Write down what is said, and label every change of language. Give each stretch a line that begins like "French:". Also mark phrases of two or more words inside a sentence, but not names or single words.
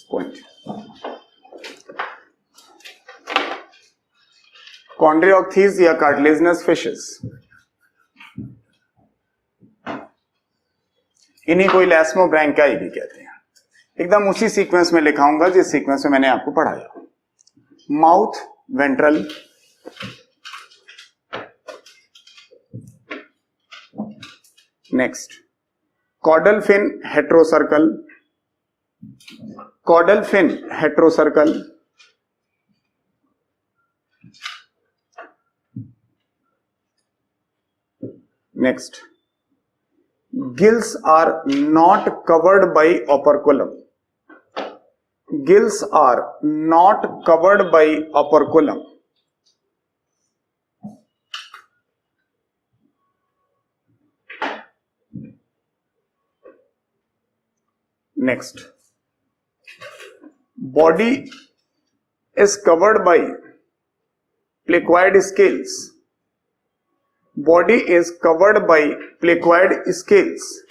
Hindi: पॉइंट, कॉन्ड्रियोक्थीज या
English: cartilaginous fishes,
Hindi: इन्हीं को इलास्मोब्रैंकियाई भी कहते हैं। एकदम उसी सीक्वेंस में लिखाऊंगा जिस सीक्वेंस में मैंने आपको पढ़ाया।
English: mouth ventral, next caudal fin heterocercal, caudal fin heterocercal, नेक्स्ट gills are not covered by operculum, gills are not covered by operculum, next body is covered by placoid scales, body is covered by placoid scales,